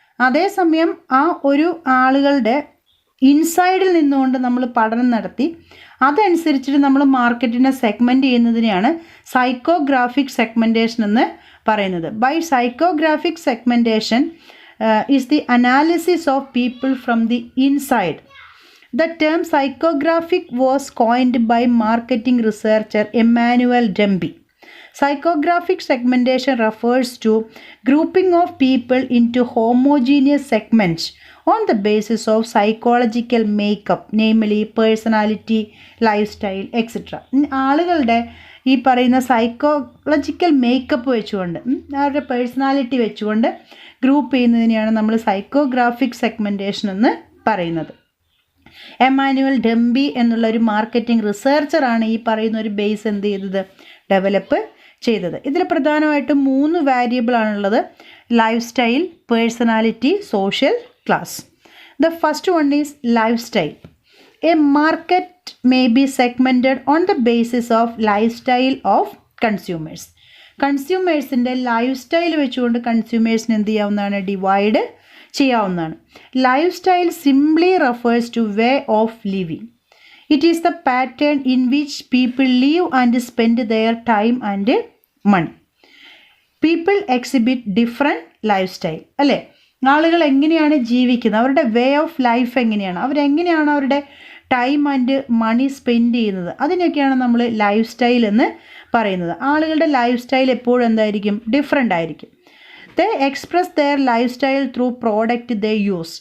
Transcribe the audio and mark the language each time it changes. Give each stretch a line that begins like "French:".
Malayalam: അതേസമയം ആ ഒരു ആളുകളുടെ ഇൻസൈഡിൽ നിന്നുകൊണ്ട് നമ്മൾ പഠനം നടത്തി അതനുസരിച്ചിട്ട് നമ്മൾ മാർക്കറ്റിനെ സെഗ്മെൻറ്റ് ചെയ്യുന്നതിനെയാണ് സൈക്കോഗ്രാഫിക് സെഗ്മെൻറ്റേഷൻ എന്ന് പറയുന്നത്.
English: By psychographic segmentation is the analysis of people from the inside. The term psychographic was coined by marketing researcher Emmanuel Demby. Psychographic segmentation refers to grouping of people into homogeneous segments on the basis of psychological makeup, namely personality, lifestyle, etc.
Malayalam: ആളുകളുടെ ഈ പറയുന്ന psychological makeup വെച്ചുകൊണ്ട് അവരുടെ personality വെച്ചുകൊണ്ട് group ചെയ്യുന്നതിനെയാണ് നമ്മൾ psychographic segmentation എന്ന് പറയുന്നത്. Emmanuel ഡെംബി എന്നുള്ള ഒരു മാർക്കറ്റിംഗ് റിസർച്ചറാണ് ഈ പറയുന്ന ഒരു ബേസ് എന്ത് ചെയ്തത്, ഡെവലപ്പ് ചെയ്തത്. ഇതിൽ പ്രധാനമായിട്ടും 3 വേരിയബിളാണുള്ളത്: life style, personality, social class.
English: The first one is lifestyle. A market may be segmented on the basis of lifestyle of consumers.
Malayalam: കൺസ്യൂമേഴ്സിൻ്റെ life style വെച്ചുകൊണ്ട് കൺസ്യൂമേഴ്സിന് എന്ത് ചെയ്യാവുന്നതാണ്, ഡിവൈഡ് ചെയ്യാവുന്നതാണ്.
English: Lifestyle simply refers to way of living. It is the pattern in which people live and spend their time and money. People exhibit different lifestyle.
Malayalam: അല്ലേ, ആളുകൾ എങ്ങനെയാണ് ജീവിക്കുന്നത്, അവരുടെ way of life എങ്ങനെയാണ്, അവരെങ്ങനെയാണ് അവരുടെ ടൈം ആൻഡ് മണി സ്പെൻഡ് ചെയ്യുന്നത്, അതിനൊക്കെയാണ് നമ്മൾ ലൈഫ് സ്റ്റൈൽ എന്ന് പറയുന്നത്. ആളുകളുടെ ലൈഫ് സ്റ്റൈൽ എപ്പോഴും എന്തായിരിക്കും, ഡിഫറെൻ്റ് ആയിരിക്കും.
English: They express their lifestyle through product they use.